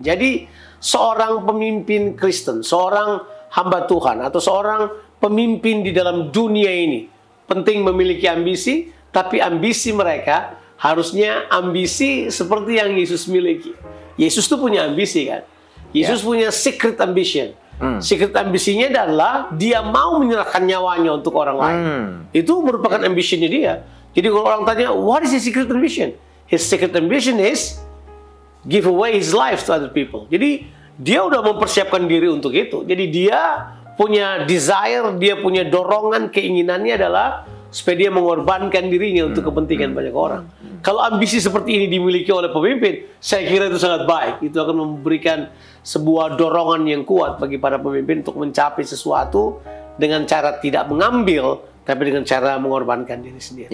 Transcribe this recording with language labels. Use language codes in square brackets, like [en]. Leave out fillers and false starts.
[id] Jadi seorang pemimpin Kristen, seorang hamba Tuhan, atau seorang pemimpin di dalam dunia ini penting memiliki ambisi, tapi ambisi mereka harusnya ambisi seperti yang Yesus miliki. Yesus tuh punya ambisi kan? Yesus punya [en] secret ambition. [id] Secret ambisinya adalah dia mau menyerahkan nyawanya untuk orang lain. Itu merupakan ambitionnya dia. Jadi kalau orang tanya, [en] what is his secret ambition? His secret ambition is give away his life to other people. [id] Jadi dia udah mempersiapkan diri untuk itu. Jadi dia punya desire, dia punya dorongan, keinginannya adalah supaya dia mengorbankan dirinya untuk kepentingan banyak orang. Kalau ambisi seperti ini dimiliki oleh pemimpin, saya kira itu sangat baik. Itu akan memberikan sebuah dorongan yang kuat bagi para pemimpin untuk mencapai sesuatu dengan cara tidak mengambil, tapi dengan cara mengorbankan diri sendiri.